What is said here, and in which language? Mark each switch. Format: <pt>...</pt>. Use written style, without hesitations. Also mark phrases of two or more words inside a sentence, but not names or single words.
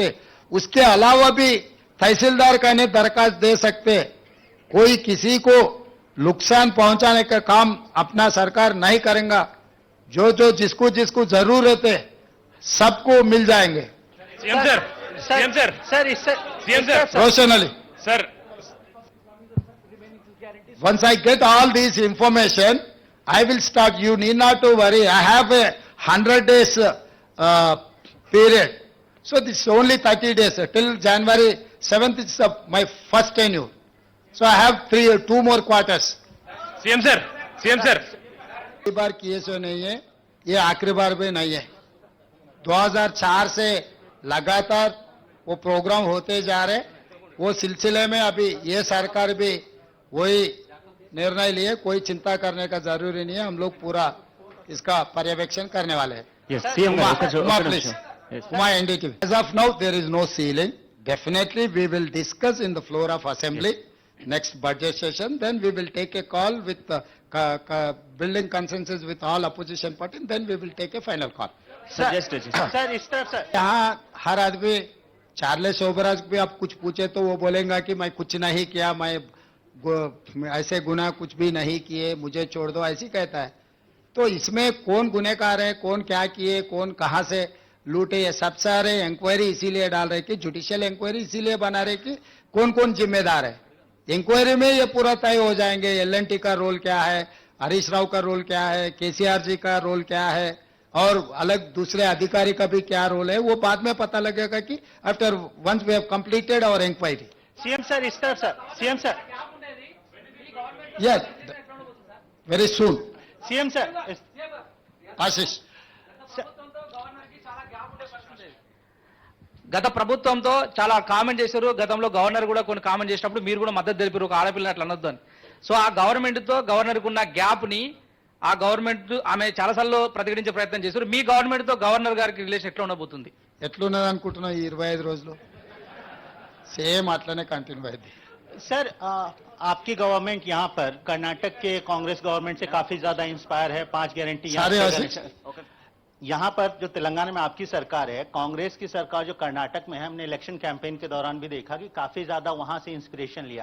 <hi>उसके अलावा भी तहसीलदार कहने दरखास्त दे सकते. कोई किसी को नुकसान पहुंचाने का काम अपना सरकार नहीं करेगा. जो जिसको जरूरत है सबको मिल जाएंगे. सीएम सर रोशन अली सर,</hi> <en>once I get all this information, I will start. You need not to worry. I have a 100 days period. So this is only 30 days. Till January 7th is my first tenure. So I have 2 more quarters.</en> <hi>सीएम सर सीएम सर पहली बार किए सो नहीं है, ये आखिरी बार भी नहीं है. 2004 से लगातार वो प्रोग्राम होते जा रहे. वो सिलसिले में अभी ये सरकार भी वही निर्णय लिए. कोई चिंता करने का जरूरी नहीं है. हम लोग पूरा इसका पर्यवेक्षण करने वाले हैं.</hi> <te>Yes, CM గారు, ఒక్క నిమిషం, ఒక్క</te> <en>please.</en> <te>నిమిషం. Yes.</te> <en>Uma NDTV. As of now, there is no ceiling. Definitely, we will discuss in the floor of assembly next budget session. Then we will take a call with building consensus with all opposition parties. Then we will take a final call. Suggest it.</en> <hi>सर इस तरफ सर यहाँ हर आदमी चार्लेस ओबराज भी आप कुछ पूछे तो वो बोलेगा कि मैं कुछ नहीं किया, मैं ऐसे गुनाह कुछ भी नहीं किए, मुझे छोड़ दो, ऐसी कहता है. तो इसमें कौन गुनहगार है, कौन क्या किए, कौन कहां से लूटे, ये सब सारे इंक्वायरी इसीलिए डाल रहे कि</hi> <en>judicial inquiry</en> <hi>इसीलिए बना रहे कि कौन कौन जिम्मेदार है. इंक्वायरी में ये पूरा तय हो जाएंगे. एलएनटी का रोल क्या है, हरीश राव का रोल क्या है, केसीआर जी का रोल क्या है और अलग दूसरे अधिकारी का भी क्या रोल है, वो बाद में पता लगेगा कि</hi> <en>after once we have completed our inquiry.</en> <hi>सीएम सर इस तरफ सर सीएम सर</hi> <en>yes, very soon.</en> <hi>सीएम सर आशीष.</hi> <te>గత ప్రభుత్వంతో చాలా కామెంట్ చేశారు. గతంలో గవర్నర్ కూడా కొన్ని కామెంట్ చేసినప్పుడు మీరు కూడా మద్దతు తెలిపారు, ఒక ఆడపిల్లని అట్లా అనొద్దు అని. సో ఆ గవర్నమెంట్ తో గవర్నర్ కు ఉన్న గ్యాప్ ని ఆ గవర్నమెంట్ ఆమె చాలాసార్లు ప్రతిఘటించే ప్రయత్నం చేశారు. మీ గవర్నమెంట్ తో గవర్నర్ గారికి రిలేషన్ ఎట్లా ఉండబోతుంది? ఎట్లున్నది అనుకుంటున్నావు ఈ 25 రోజులు? సేమ్ అట్లనే కంటిన్యూ అయింది.</te> <hi>सर आपकी गवर्नमेंट यहाँ पर कर्नाटक के कांग्रेस गवर्नमेंट से काफी ज्यादा इंस्पायर है. 5 गारंटी यहाँ सारे पे आशीष. यहाँ पर जो तेलंगाना में आपकी सरकार है, कांग्रेस की सरकार जो कर्नाटक में है, हमने</hi> <en>election campaign</en> <hi>के दौरान भी देखा कि काफी ज्यादा वहां से इंस्पिरेशन लिया.</hi>